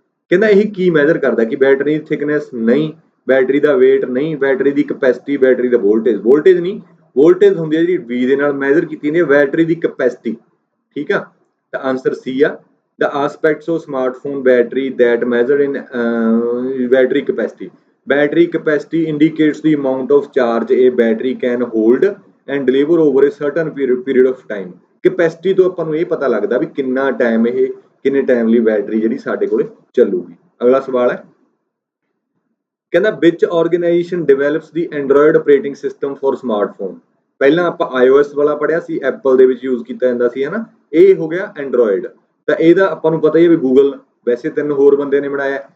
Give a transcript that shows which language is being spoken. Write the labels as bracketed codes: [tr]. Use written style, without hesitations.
[pa] ਕਹਿੰਦਾ ਇਹ ਕੀ ਮੈਜ਼ਰ ਕਰਦਾ ਕਿ ਬੈਟਰੀ ਦੀ ਥਿਕਨੈਸ ਨਹੀਂ, ਬੈਟਰੀ ਦਾ weight ਨਹੀਂ, ਬੈਟਰੀ ਦੀ ਕਪੈਸਿਟੀ, ਬੈਟਰੀ ਦਾ ਵੋਲਟੇਜ ਨਹੀਂ, ਵੋਲਟੇਜ ਹੁੰਦੀ ਹੈ ਜਿਹੜੀ V ਦੇ ਨਾਲ ਮੈਜ਼ਰ ਕੀਤੀ ਜਾਂਦੀ ਹੈ, ਬੈਟਰੀ ਦੀ ਕਪੈਸਿਟੀ। ਠੀਕ ਆ, ਤਾਂ ਆਨਸਰ C ਆ। [en] the aspects of smartphone battery that measure in battery capacity। battery capacity indicates the amount of charge a battery can hold and deliver over a certain period of time। [pa] Capacity ਤੋਂ ਆਪਾਂ ਨੂੰ ਇਹ ਪਤਾ ਲੱਗਦਾ ਵੀ ਕਿੰਨਾ time ਕਿੰਨੇ time ਲਈ battery ਜਿਹੜੀ ਸਾਡੇ ਕੋਲੇ ਚੱਲੂਗੀ। ਅਗਲਾ ਸਵਾਲ ਹੈ ਕਹਿੰਦਾ [en] which organization develops the Android operating system for smartphone। [pa] ਪਹਿਲਾਂ ਆਪਾਂ iOS ਵਾਲਾ ਪੜਿਆ ਸੀ, ਐਪਲ ਦੇ ਵਿੱਚ ਯੂਜ਼ ਕੀਤਾ ਜਾਂਦਾ ਸੀ, ਹੈ ਨਾ। ਇਹ ਹੋ ਗਿਆ ਐਂਡਰੋਇਡ। ਤਾਂ ਇਹਦਾ ਆਪਾਂ ਨੂੰ ਪਤਾ ਹੀ ਹੈ ਵੀ ਗੂਗਲ, ਵੈਸੇ 3 ਹੋਰ ਬੰਦੇ ਨੇ ਬਣਾਇਆ,